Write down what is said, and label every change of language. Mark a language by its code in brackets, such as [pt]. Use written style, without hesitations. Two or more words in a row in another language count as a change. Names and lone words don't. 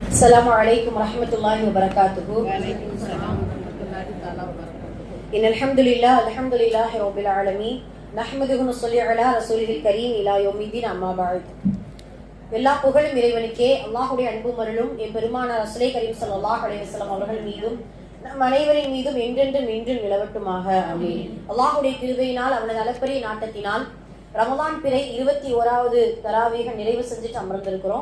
[ar] السلام عليكم ورحمة الله وبركاته. إن الحمد لله رب العالمين نحمده ونصلي على رسوله الكريم إلى يوم الدين أما بعد. [ta] எல்லா புகழும் இறைவனுக்கே. அல்லாஹ்வுடைய அன்பும் அருளும் எம்பெருமானார் [ar] رسول كريم صلى الله عليه وسلم [ta] அவர்கள் மீதும் நம் அனைவரின் மீதும் என்றென்றும் நிலவட்டுமாக. ஆமீன். அல்லாஹ்வுடைய கிருபையினால் அவனது அளப்பரிய நாட்டத்தினால் ரமலான் பிறை 21வது தராவீக நிறைவு செஞ்சுட்டு அமர்ந்திருக்கிறோம்.